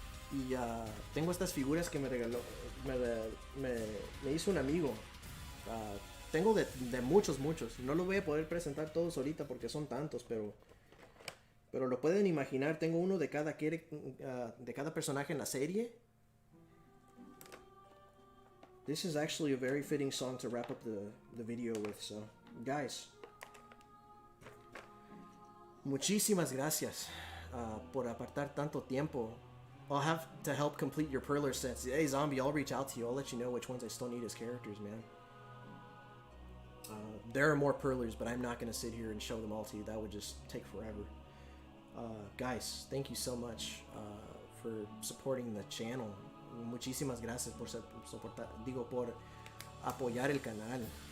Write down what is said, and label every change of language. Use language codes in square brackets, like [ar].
[es] Y tengo estas figuras que me regaló, me hizo un amigo. Tengo de muchos. No lo voy a poder presentar todos ahorita porque son tantos, pero lo pueden imaginar. Tengo uno de cada personaje en la serie. [en] This is actually a very fitting song to wrap up the video with. So, guys, [es] muchísimas gracias por apartar tanto tiempo. [en] I'll have to help complete your Perler sets. Hey, Zombie, I'll reach out to you. I'll let you know which ones I still need as characters, man. There are more Perlers, but I'm not going to sit here and show them all to you. That would just take forever. Guys, thank you so much for supporting the channel. [es] Muchísimas gracias por apoyar el canal.